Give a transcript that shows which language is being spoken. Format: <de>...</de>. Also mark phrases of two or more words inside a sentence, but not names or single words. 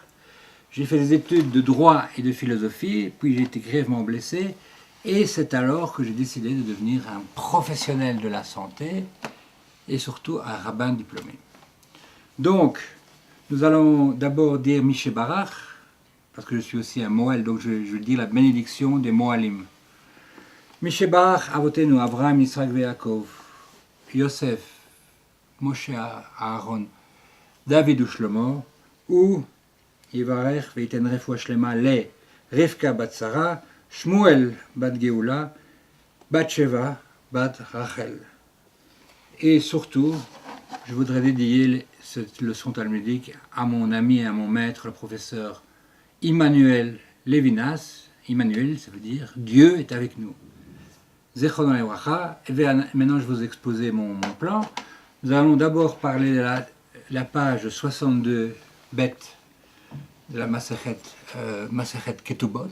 <fr>J'ai fait des études de droit et de philosophie, puis j'ai été grièvement blessé, et c'est alors que j'ai décidé de devenir un professionnel de la santé, et surtout un rabbin diplômé. Donc, nous allons d'abord dire</fr> <he>מי שברך,</he> <fr>parce que je suis aussi un Moël, donc je dis la bénédiction des Moalim.</fr> <he>מי שברך אבותינו אברהם, יצחק ויעקב, יוסף, משה אהרן, דוד ושלמה, הוא יברך ויתן רפואה שלמה לרבקה בת שרה, שמואל בת גאולה, בת שבע, בת רחל.</he> <fr>Et surtout, je voudrais dédier cette leçon talmudique à mon ami et à mon maître, le professeur Immanuel Levinas. Immanuel, ça veut dire Dieu est avec nous.</fr> <he>זכרונו לברכה.</he> <fr>Et maintenant, je vais vous exposer mon plan. Nous allons d'abord parler de la page 62 bête de la</fr> <he>מסכת כתובות.</he>